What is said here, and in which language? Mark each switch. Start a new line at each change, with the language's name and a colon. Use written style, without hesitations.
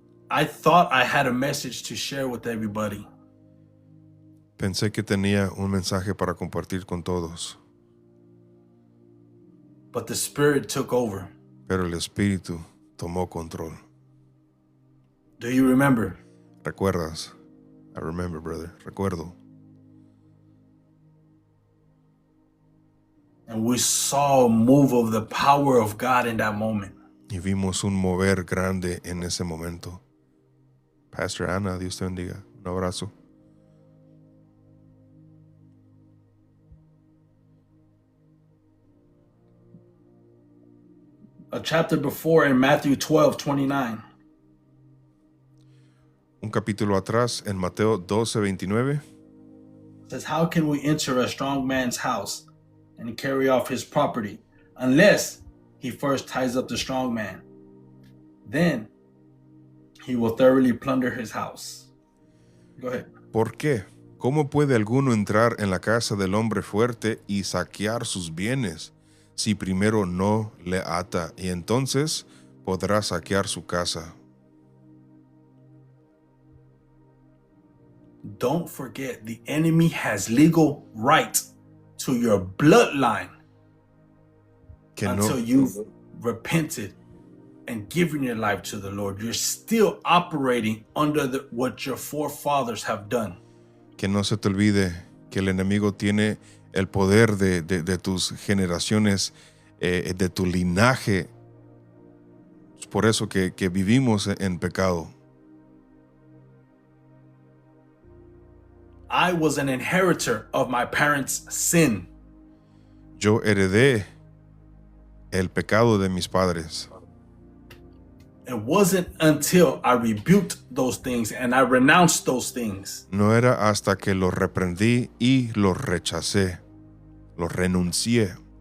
English: I thought I had a message to share with everybody.
Spanish: Pensé que tenía un mensaje para compartir con todos,
English: But the Spirit took over.
Spanish: pero el Espíritu tomó control.
English: Do you remember?
Spanish: ¿Recuerdas?
English: I remember, brother.
Spanish: Recuerdo.
English: And we saw a move of the power of God in that moment.
Spanish: Y vimos un mover grande en ese momento. Pastor Ana, Dios te bendiga. Un abrazo.
English: A chapter before in Matthew 12:29.
Spanish: Un capítulo atrás, en Mateo 12:29,
English: Says, how can we enter a strong man's house and carry off his property unless he first ties up the strong man? Then he will thoroughly plunder his house. Go ahead.
Spanish: ¿por qué? ¿Cómo puede alguno entrar en la casa del hombre fuerte y saquear sus bienes si primero no le ata, y entonces podrá saquear su casa?
English: Don't forget, the enemy has legal right to your bloodline
Spanish: Que
English: until you've repented and given your life to the Lord. You're still operating under what your forefathers have done.
Spanish: que no se te olvide que el enemigo tiene el poder de tus generaciones, de tu linaje. Es por eso que vivimos en pecado.
English: I was an inheritor of my parents' sin.
Spanish: Yo heredé el pecado de mis padres.
English: It wasn't until I rebuked those things and I renounced those things
Spanish: No era hasta que los reprendí y los rechacé, los renuncié,